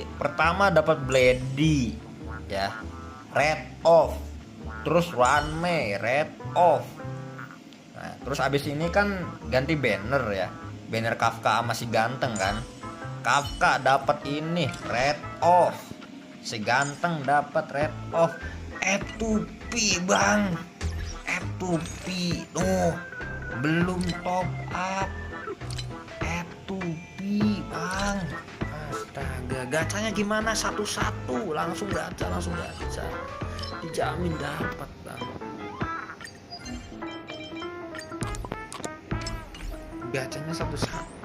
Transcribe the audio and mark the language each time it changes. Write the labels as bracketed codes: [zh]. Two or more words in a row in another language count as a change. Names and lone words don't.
[id] Pertama dapat Blady, ya. [en] Red off. [id] Terus Runme, [en] red off. [id] Nah, terus abis ini kan ganti banner ya. Banner Kafka sama si ganteng kan. Kafka dapat ini [en] red off. [id] Si ganteng dapat [en] red off. [id] Tupi bang. Tupi tuh belum top up. Tupi bang. Astaga, gacanya gimana? Satu-satu langsung gacha. Dijamin dapat bang. Gacanya satu-satu.